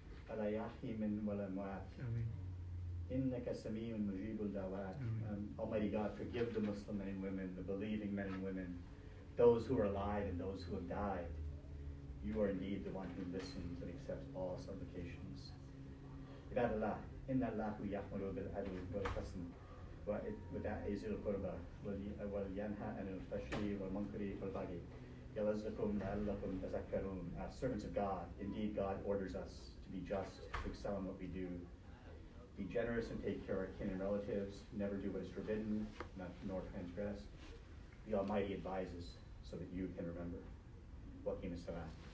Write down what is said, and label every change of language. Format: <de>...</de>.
<ar>على يحيم والأموات إنك سميع مجيب الدعوات.</ar> <en>Almighty God, forgive the Muslim men and women, the believing men and women, those who are alive and those who have died. You are indeed the one who listens and accepts all supplications.</en> <ar>عباد الله إن الله يأمر بالعدل والحسن وإيتاء ذي القربى وينهى عن الفحشاء والمنكر والبغي يعظكم لعلكم تذكرون.</ar> <en>Servants of God, indeed God orders us to be just, to excel in what we do. Be generous and take care of kin and relatives. Never do what is forbidden, nor transgress. The Almighty advises so that you can remember. Wakim as-salam.</en>